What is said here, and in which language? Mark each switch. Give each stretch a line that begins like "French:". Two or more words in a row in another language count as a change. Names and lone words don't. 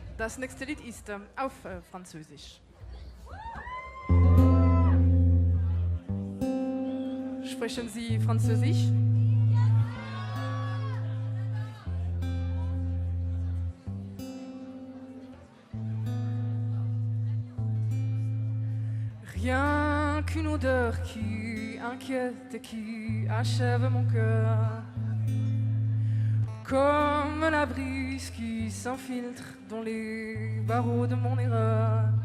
German: Das nächste Lied ist auf Französisch. Sprechen Sie Französisch?
French: Rien qu'une odeur qui inquiète et qui achève mon cœur, comme la brise qui s'infiltre dans les barreaux de mon erreur.